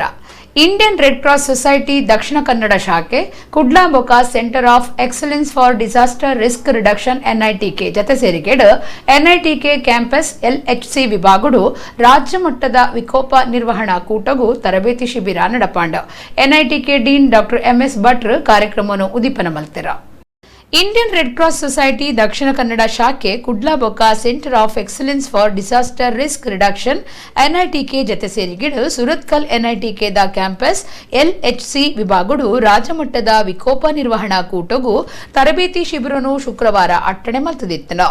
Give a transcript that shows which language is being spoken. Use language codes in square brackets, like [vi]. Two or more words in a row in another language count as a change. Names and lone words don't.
[tcy] ಇಂಡಿಯನ್ ರೆಡ್ ಕ್ರಾಸ್ ಸೊಸೈಟಿ ದಕ್ಷಿಣ ಕನ್ನಡ ಶಾಖೆ ಕುಡ್ಲಾ ಬೊಕ ಸೆಂಟರ್ ಆಫ್ ಎಕ್ಸಲೆನ್ಸ್ ಫಾರ್ ಡಿಸಾಸ್ಟರ್ ರಿಸ್ಕ್ ರಿಡಕ್ಷನ್ ಎನ್ಐಟಿಕೆ ಜತೆ ಸೇರಿಕೆಡ್ ಎನ್ಐಟಿಕೆ ಕ್ಯಾಂಪಸ್ ಎಲ್ಎಚ್ಸಿ ವಿಭಾಗಡು ರಾಜ್ಯ ಮಟ್ಟದ ವಿಕೋಪ ನಿರ್ವಹಣಾ ಕೂಟಗೂ ತರಬೇತಿ ಶಿಬಿರ ನಡಪಾಂಡ. ಎನ್ಐಟಿಕೆ ಡೀನ್ ಡಾಕ್ಟರ್ ಎಂಎಸ್ ಭಟ್ ಕಾರ್ಯಕ್ರಮವನ್ನು ಉದ್ದೀಪನ ಮಲ್ತೆರ. ಇಂಡಿಯನ್ ರೆಡ್ ಕ್ರಾಸ್ ಸೊಸೈಟಿ ದಕ್ಷಿಣ ಕನ್ನಡ ಶಾಖೆ ಕುಡ್ಲಾ ಬೊಕ ಸೆಂಟರ್ ಆಫ್ ಎಕ್ಸಲೆನ್ಸ್ ಫಾರ್ ಡಿಸಾಸ್ಟರ್ ರಿಸ್ಕ್ ರಿಡಕ್ಷನ್ ಎನ್ಐಟಿಕೆ ಜತೆ ಸೇರಿಗಿಡು ಸುರತ್ಕಲ್ ಎನ್ಐಟಿಕೆದ ಕ್ಯಾಂಪಸ್ ಎಲ್ಎಚ್ಸಿ ವಿಭಾಗಡು ರಾಜ್ಯಮಟ್ಟದ ವಿಕೋಪ ನಿರ್ವಹಣಾ ಕೂಟಗೂ ತರಬೇತಿ ಶಿಬಿರನು ಶುಕ್ರವಾರ ಅಟ್ಟಣೆ ಮಲ್ತದಿತ್ತನ.